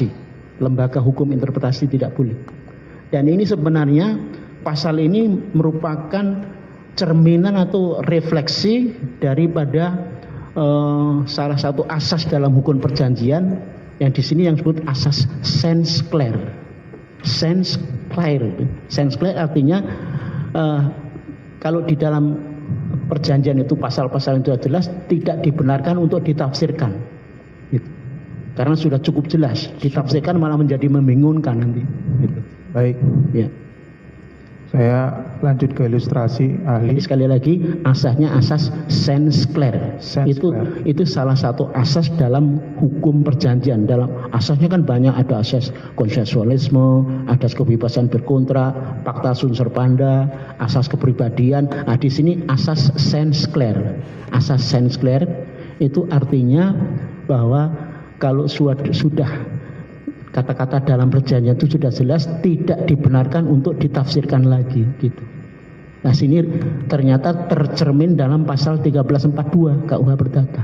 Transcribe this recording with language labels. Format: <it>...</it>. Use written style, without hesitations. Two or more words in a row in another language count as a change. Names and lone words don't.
<id>Lembaga hukum interpretasi tidak boleh. Dan ini sebenarnya pasal ini merupakan cerminan atau refleksi daripada salah satu asas dalam hukum perjanjian yang di sini yang disebut asas</id> <fr>sens claire. Sens claire. Sens claire</fr> <id>artinya kalau di dalam perjanjian itu pasal-pasal yang sudah jelas tidak dibenarkan untuk ditafsirkan. Gitu. Karena sudah cukup jelas, ditafsirkan malah menjadi membingungkan nanti. Gitu. Baik. Ya. Saya lanjut ke ilustrasi ahli. Jadi sekali lagi asasnya asas</id> <fr>sens claire.</fr> <id>Itu salah satu asas dalam hukum perjanjian. Dalam asasnya kan banyak, ada asas konsensualisme, asas kebebasan berkontrak,</id> <la>fakta unsur panda,</la> <id>asas kepribadian. Nah, di sini asas</id> <fr>sens claire.</fr> <id>Asas</id> <fr>sens claire</fr> <id>itu artinya bahwa kalau sudah kata-kata dalam perjanjian itu sudah jelas, tidak dibenarkan untuk ditafsirkan lagi gitu. Nah, sini ternyata tercermin dalam pasal 1342 KUH Perdata.</id>